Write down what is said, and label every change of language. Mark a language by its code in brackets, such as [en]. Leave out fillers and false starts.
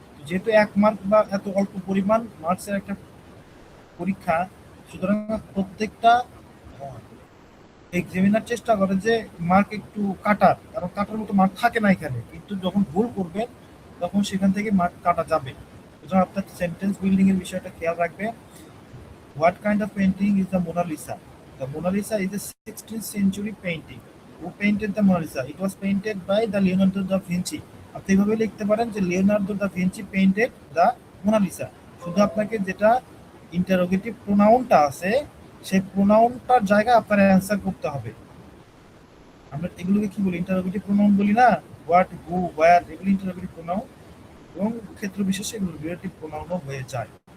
[bn] যেহেতু 1 মার্ক বা এত অল্প পরিমাণ মার্কসের একটা পরীক্ষা, সুতরাং প্রত্যেকটা এক্সামিনার চেষ্টা করে যে মার্ক একটু কাটার, কারণ কাটার মতো মার্ক থাকে না এখানে, কিন্তু যখন ভুল করবেন তখন সেখান থেকে মার্ক কাটা যাবে। সুতরাং আপনার সেন্টেন্স বিল্ডিং এর বিষয়টা খেয়াল রাখবে। [en] What kind of painting is the Mona Lisa? The Mona Lisa is a 16th century painting. Who painted the Mona Lisa? It was painted by the Leonardo da Vinci. আপনি এভাবে লিখতে পারেন যে Leonardo da Vinci painted the Mona Lisa. [bn] শুধু আপনাকে যেটা interrogative প্রোনাউনটা আছে সেই প্রোনাউনটার জায়গায় আপনার অ্যান্সার করতে হবে। আমরা এগুলোকে কি বলি? ইন্টারোগেটিভ প্রোনাউন বলি না? হোয়াট, হু, ওয়্যার, এগুলো ইন্টারোগেটিভ প্রোনাউন, এবং ক্ষেত্র বিশেষে এগুলো রিলেটিভ প্রোনাউনও হয়ে যায়।